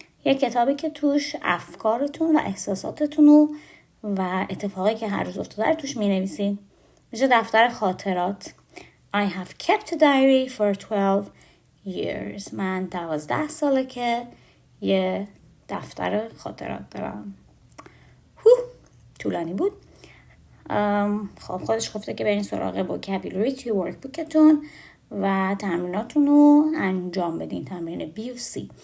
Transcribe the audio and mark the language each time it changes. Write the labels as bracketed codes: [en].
[fa] یک کتابی که توش افکارتون و احساساتتون و اتفاقی که هر روز افتاده توش مینویسین. میشه دفتر خاطرات. [en] I have kept a diary for 12 years. [fa] من 12 ساله که یه دفتر خاطرات دارم. طولانی بود. خب خودش گفته که برین سراغ vocabulary توی ورکبوکتون و تمریناتون رو انجام بدین. تمرین B و C.